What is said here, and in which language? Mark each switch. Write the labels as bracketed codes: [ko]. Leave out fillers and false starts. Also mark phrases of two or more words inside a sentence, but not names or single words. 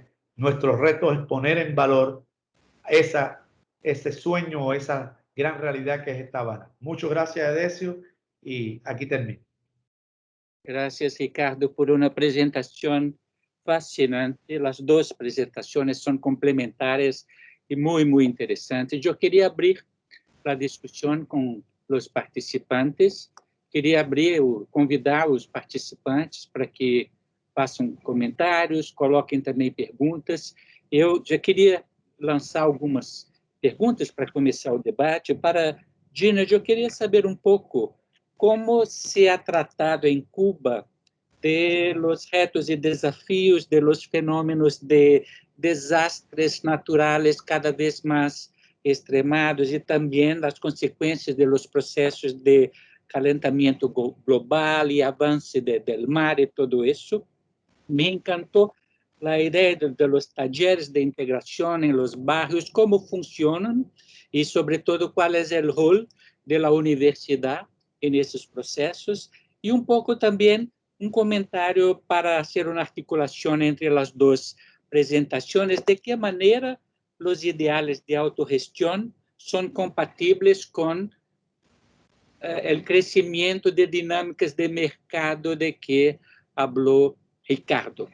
[es] Nuestro reto es poner en valor ese sueño o esa gran realidad que es esta Habana. Muchas gracias, Edesio, y aquí termino. Gracias, Ricardo, por una presentación fascinante. Las dos presentaciones son complementarias y muy, muy interesantes. Yo quería abrir la [pt] discussão com os participantes. Queria convidar os participantes para que façam comentários, coloquem também perguntas. Eu já queria lançar algumas perguntas para começar o debate. Para Gina, eu queria saber um pouco como [es] se ha tratado [pt] em Cuba [es] de los retos [pt] e desafios, [es] de los [pt] fenômenos de desastres naturais cada vez mais extremados e também as consequências dos processos de calentamento global e avanço do mar e tudo isso. Me encantou a ideia [es] de los talleres [pt] de integração em [es] los barrios, [pt] como funcionam e, sobretudo, qual é o rol da universidade nesses processos, e pouco também comentário para fazer uma articulação entre as duas apresentações, de que maneira os ideais de autogestão são compatíveis com o crescimento de dinâmicas de mercado de que falou Ricardo.